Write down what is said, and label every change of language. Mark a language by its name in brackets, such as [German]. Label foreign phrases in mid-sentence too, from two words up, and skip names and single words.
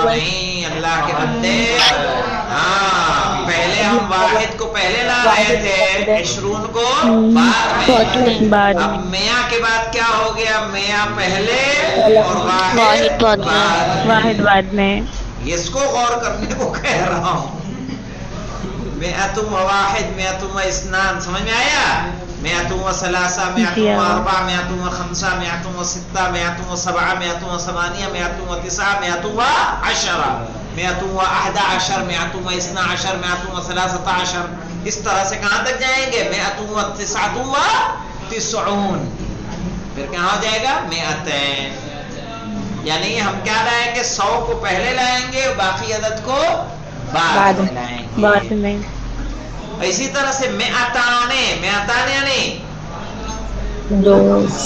[Hindi] नहीं, अल्लाह के बंदे, हाँ, पहले हम वाहिद को पहले ला रहे थे, इशरून को बाद में। अब मिया के बाद क्या हो गया? मिया पहले और वाहिद बाद में। इसको गौर करने को कह रहा हूँ। [Arabic] مائة وواحد، مائة واثنان, [Hindi] समझ में आया? [Arabic] مائة وثلاثة، مائة وأربعة، مائة وخمسة، مائة وستة، مائة وسبعة، مائة وثمانية، مائة وتسعة، مائة وعشرة، مائة وأحد عشر، مائة واثنا عشر، مائة وثلاثة عشر. [Hindi] इस तरह से कहाँ तक जाएंगे? [Arabic] مائة وتسعة وتسعون. [Hindi] फिर कहाँ हो जाएगा? मियातैन। यानी हम क्या लाएंगे? 100 को पहले लाएंगे, बाकी अदद को बाद में लाएंगे। बाद में। इसी तरह से मेअताने, मेअताने यानी 200।